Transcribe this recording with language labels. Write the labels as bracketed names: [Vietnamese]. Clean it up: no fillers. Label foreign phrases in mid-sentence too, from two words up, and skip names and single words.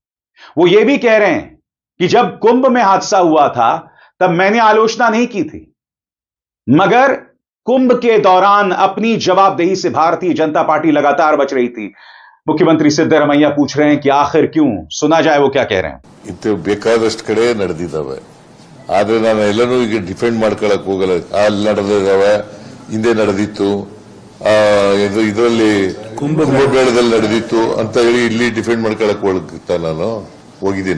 [Hindi] वो ये भी कह रहे हैं कि जब कुंभ में हादसा हुआ था तब मैंने आलोचना नहीं की थी, मगर कुंभ के दौरान अपनी जवाबदेही से भारतीय जनता पार्टी लगातार बच रही थी। मुख्यमंत्री सिद्धरामैया पूछ रहे हैं कि आखिर क्यों? सुना जाए वो क्या कह रहे हैं। [Kannada] ಇದು ಬೇಕಾದಷ್ಟು ಕಡೆ ನಡೆದಿದ್ದಾವೆ, ಆದ್ರೆ ನಾನು ಎಲ್ಲನೂ ಈಗ ಡಿಫೆಂಡ್ ಮಾಡ್ಕೊಳ್ಳಕ್ ಹೋಗಲ್ಲ. ಅಲ್ಲಿ ನಡೆದಿದ್ದಾವೆ, ಹಿಂದೆ ನಡೆದಿತ್ತು, ಇದರಲ್ಲಿ ಕುಂಭಮೇಳದಲ್ಲಿ ನಡೆದಿತ್ತು ಅಂತ ಹೇಳಿ ಇಲ್ಲಿ ಡಿಫೆಂಡ್ ಮಾಡ್ಕೊಳ್ಳಕ್ ಹೋಗ್ತಾ ನಾನು ಹೋಗಿದ್ದೀನ.